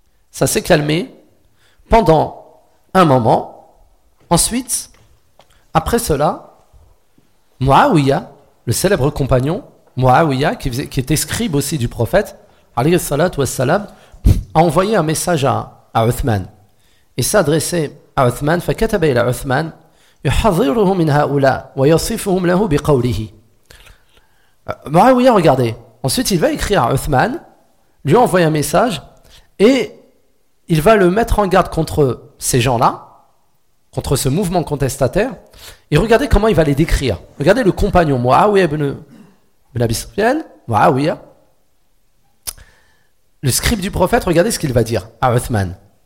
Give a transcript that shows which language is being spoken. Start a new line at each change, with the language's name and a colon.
French: Ça s'est calmé pendant un moment. Ensuite, après cela, Muawiyah, le célèbre compagnon, Muawiyah, qui était scribe aussi du prophète, alayhi salatu wassalam, a envoyé un message à Uthman. Il s'adressait à Uthman,
Arabic: فَكَتَبَ إِلَى عُثْمَانَ يُحَظِّرُهُ مِنْ هَؤُلَا وَيَصِفُهُمْ لَهُ بِقَوْلِهِ.
French: Muawiyah, regardez. Ensuite, il va écrire à Uthman, lui envoie un message, et il va le mettre en garde contre ces gens-là, contre ce mouvement contestataire, et regardez comment il va les décrire. Regardez le compagnon, Muawiyah ibn Abi Sufyan, Muawiyah, le scribe du prophète, regardez ce qu'il va dire à Uthman.